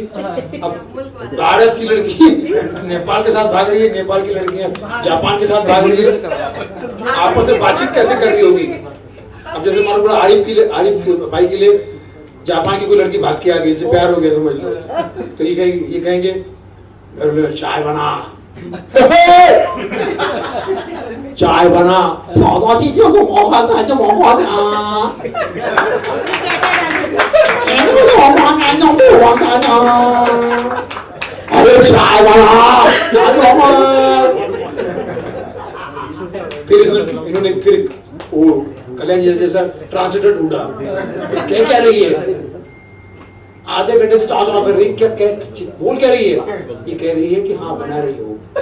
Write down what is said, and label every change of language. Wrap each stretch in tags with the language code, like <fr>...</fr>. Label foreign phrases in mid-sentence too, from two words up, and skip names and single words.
<hi>अब भारत की लड़की नेपाल के साथ भाग रही है, नेपाल की लड़कियां जापान के साथ भाग रही है। आपस में बातचीत कैसे कर रही होगी? अब जैसे मान लो आरिफ भाई के लिए जापान की कोई लड़की भाग के आ गई, इनसे प्यार हो गया समझ लो, तो ये कहेंगे घर में चाय बना, चाय बना 嫂嫂去就是我喝茶就我喝茶 अरे चाय बना फिर इन्होंने फिर वो कल्याण जी जैसा ट्रांसलेटर ढूंढा क्या कह रही है आधे घंटे से चाचा कर रही क्या बोल क्या रही है ये कह रही है कि हाँ बना रही हो</hi>